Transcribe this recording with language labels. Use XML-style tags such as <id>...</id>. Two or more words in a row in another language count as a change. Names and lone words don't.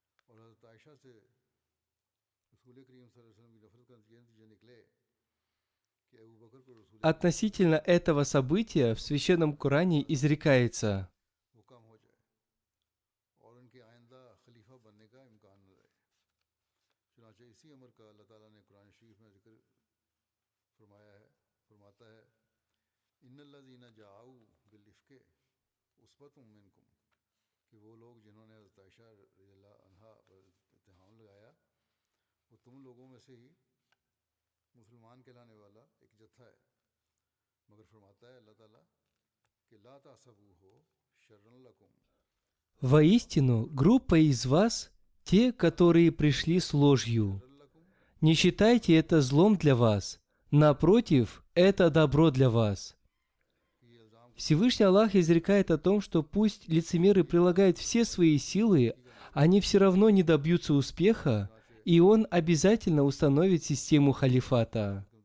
<ur>اور حضرت عائشہ سے رسول کریم</ur> <ar>صلى الله عليه وسلم</ar> <ur>کی نفرت کا یہ نتیجے نکلے کہ ابو بکر کو رسول</ur> <ru>Относительно этого события в Священном Коране изрекается:</ru> <ur>وہ کم ہو جائے اور ان کے آئندہ خلیفہ بننے کا امکان نہ رہے. چنانچہ اسی امر کا اللہ تعالیٰ نے قرآن شریف میں ذکر فرماتا ہے,</ur> <ar>إن الذين جاءوا بالإفك عصبة منكم,</ar> <ur>کہ وہ لوگ جنہوں نے حضرت عائشہ</ur> <ar>رضي الله عنها</ar> <ur>پر اتہام لگایا وہ تم لوگوں میں سے ہی مسلمان کہلانے والا ایک جتھا ہے. مگر فرماتا ہے اللہ تعالیٰ کہ</ur> <ar>لا تحسبوه شرا لكم,</ar> <ru>«Воистину, группа из вас, те, которые пришли с ложью. Не считайте это злом для вас. Напротив, это добро для вас». Всевышний Аллах изрекает о том, что пусть лицемеры прилагают все свои силы, они все равно не добьются успеха, и он обязательно установит систему халифата.</ru>